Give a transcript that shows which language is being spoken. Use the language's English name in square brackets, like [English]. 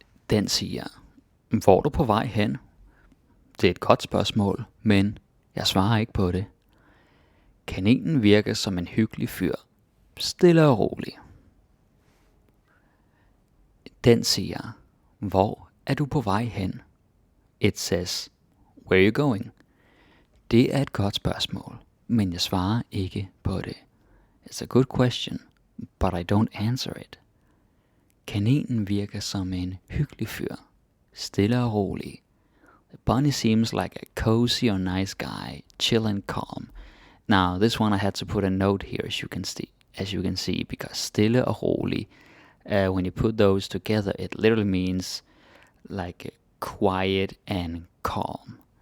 [Danish] Den siger, hvor er du på vej hen? Det er et godt spørgsmål, men jeg svarer ikke på det. Kaninen virker som en hyggelig fyr. Stille og rolig. Den siger, hvor er du på vej hen? [English] It says, where are you going? [Danish] Det er et godt spørgsmål, men jeg svarer ikke på det. [English] It's a good question, but I don't answer it. [Danish] Kaninen virker som en hyggelig fyr. Stille og rolig. [English] The bunny seems like a cozy or nice guy, chill and calm. Now, this one I had to put a note here, as you can see, because [Danish] stille og rolig, [English] when you put those together, it literally means like quiet and calm.